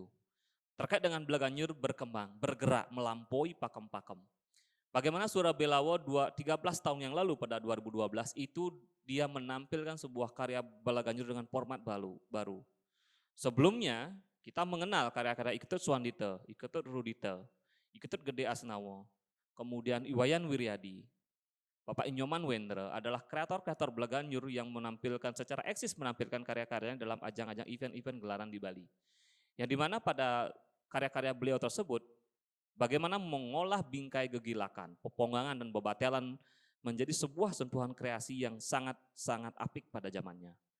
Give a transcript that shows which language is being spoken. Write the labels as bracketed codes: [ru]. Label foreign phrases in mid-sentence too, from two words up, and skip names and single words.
[id] Terkait dengan Belaganjur berkembang, bergerak, melampaui pakem-pakem. Bagaimana Surah Belawo 13 tahun yang lalu pada 2012 itu dia menampilkan sebuah karya Belaganjur dengan format baru. Sebelumnya kita mengenal karya-karya Iketut Swandita, Iketut Rudita, Iketut Gede Asnawo, kemudian Iwayan Wiryadi, Bapak Inyoman Wendra adalah kreator-kreator Belaganjur yang menampilkan secara eksis menampilkan karya-karyanya dalam ajang-ajang event-event gelaran di Bali. Yang dimana pada karya-karya beliau tersebut bagaimana mengolah bingkai gegilakan, peponggangan dan bebatelan menjadi sebuah sentuhan kreasi yang sangat-sangat apik pada zamannya.